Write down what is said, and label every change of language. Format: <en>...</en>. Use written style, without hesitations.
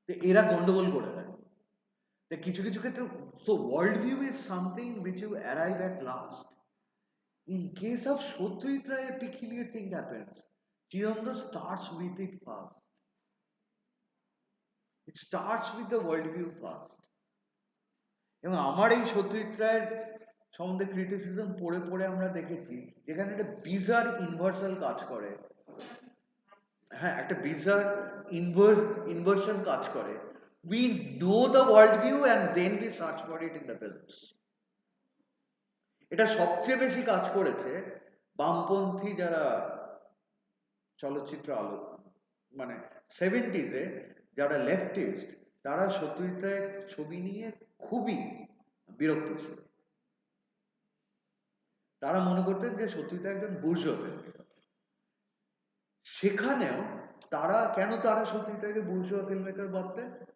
<bn>এরা গন্ডগোল করে দেয় কিছু কিছু ক্ষেত্রে।</bn> <en>So world view is something which you arrive at last. In case of Satyajit Ray, a peculiar thing happens. Chiranda starts with it first. It starts with the worldview first.</en> <bn>এবং আমার এই সত্যজিৎ রায়ের সম্বন্ধে ক্রিটিসিজম পড়ে পড়ে আমরা দেখেছি যেখানে একটা বিজার ইনভার্সাল কাজ করে, হ্যাঁ একটা বিজার ইনভার্সন কাজ করে।</bn> <en>We know the worldview and then we search for it in the films.</en> <bn>এটা সবচেয়ে বেশি কাজ করেছে বামপন্থী যারা চলচ্চিত্র আলো মানে 70s যারা লেফটিস্ট, তারা সত্যজিৎ রায়ের ছবি নিয়ে খুবই বিরক্ত ছিল। তারা মনে করতেন যে সত্যজিৎ রায় একজন বুর্জোয়া ফিল্মমেকার। সেখানেও তারা সত্যজিৎ রায়কে বুর্জোয়া ফিল্মমেকার ভাবতেন?</bn>